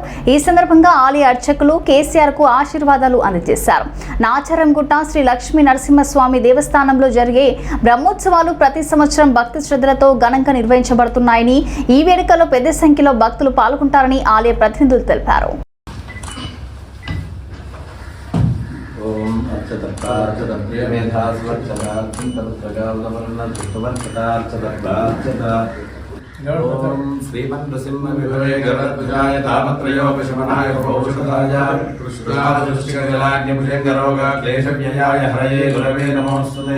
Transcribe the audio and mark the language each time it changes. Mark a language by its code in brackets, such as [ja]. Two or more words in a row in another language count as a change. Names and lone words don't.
[te] ఈ సందర్భంగా ఆలయ అర్చకులు కేసీఆర్ కు ఆశీర్వాదాలు అందజేశారు. నాచారంగుట్ట శ్రీ లక్ష్మీ నరసింహస్వామి దేవస్థానంలో జరిగే బ్రహ్మోత్సవాలు ప్రతి సంవత్సరం భక్తి శ్రద్ధలతో ఘనంగా నిర్వహించబడుతున్నాయని, ఈ వేడుకలో పెద్ద సంఖ్యలో భక్తులు పాల్గొంటారని ఆలయ ప్రతినిధులు తెలిపారు. [sa] श्रीमन् नृसिंह विभवे गरुडध्वजाय तामत्रयोपशमनाय पौषधाय कृष्णादृष्टिकजलाग्निभुजङ्गरोग क्लेशव्ययाय हरये गुरवे नमोऽस्तुते।